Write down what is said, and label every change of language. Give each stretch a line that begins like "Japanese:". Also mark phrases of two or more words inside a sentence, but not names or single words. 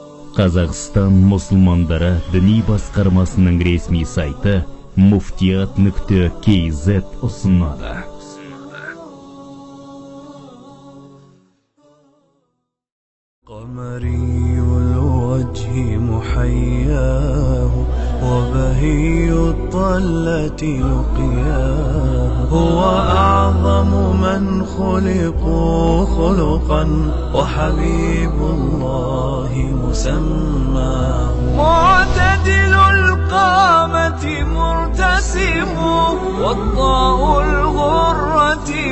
Kazakh: Қазақстан мұсылмандары діни басқармасының ресми сайты muftiyat.kz ұсынады.
Arabic: قمري الوجه محياه وبهي الطلة لقياه هو أعظم من خلقوا خلقا وحبيب الله مسماه معتدل القامة مرتسم والضاء الغرة